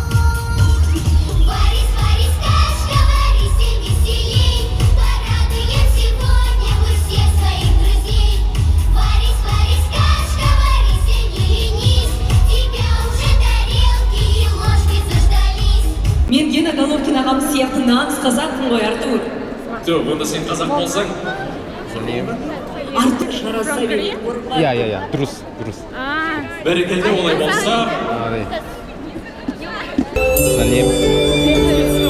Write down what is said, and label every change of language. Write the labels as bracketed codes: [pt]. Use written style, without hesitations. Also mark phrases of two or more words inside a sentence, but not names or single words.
[ru] Варись, варись, кашка, варись и веселей, порадуем сегодня мы всех своих друзей. Варись, варись, кашка, варись и не ленись, тебя уже тарелки и ложки заждались. [kk] Мен Гена Головкин ағам сияқты нағыз қазақпын ғой, Артур. Жоқ, онда сен қазақ болсаң, Артур жараса берейін. Yeah. Дұрыс. бәрекелде олай болса, Сәлем.